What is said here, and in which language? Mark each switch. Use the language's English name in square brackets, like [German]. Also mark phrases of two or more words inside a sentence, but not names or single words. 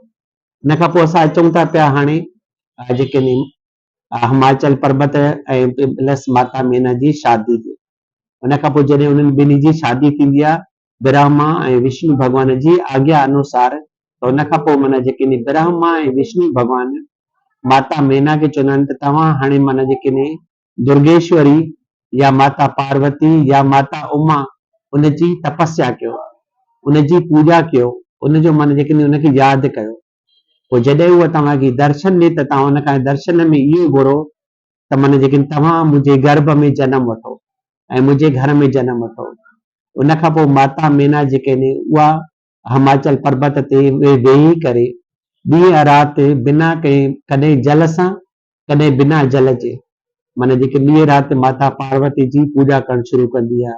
[Sindhi] उन खां पोइ असां अचूं था पिया हाणे जेके हिमाचल पर्वत ऐं प्लस माता मेना जी शादी ते। उन खां पोइ जॾहिं उन्हनि ॿिन्ही जी शादी थींदी आहे ब्रह्मा ऐं विष्णु भॻवान जी आज्ञा अनुसार, त उन खां पोइ माना जेके ब्रह्मा ऐं विष्णु भॻवान माता मेना खे चवंदा आहिनि त तव्हां हाणे माना जेके दुर्गेश्वरी या माता पार्वती या माता उमा उनजी तपस्या कयो, उनजी पूजा कयो, उनजो माना जेके उनखे यादि कयो। पोइ जॾहिं उहा तव्हांखे दर्शन ॾे त तव्हां हुन खां दर्शन में इहो घुरो त माना जेके तव्हां मुंहिंजे गर्भ में जनम वठो ऐं मुंहिंजे घर में जनम वठो। उन खां पोइ माता मेना जेके उहा हिमाचल पर्वत ते वेही करे ॾींहं राति बिना कंहिं कॾहिं जल सां कॾहिं बिना जल जे माना जेके ॾींहं राति माता पार्वती जी पूजा करणु शुरू कंदी आहे।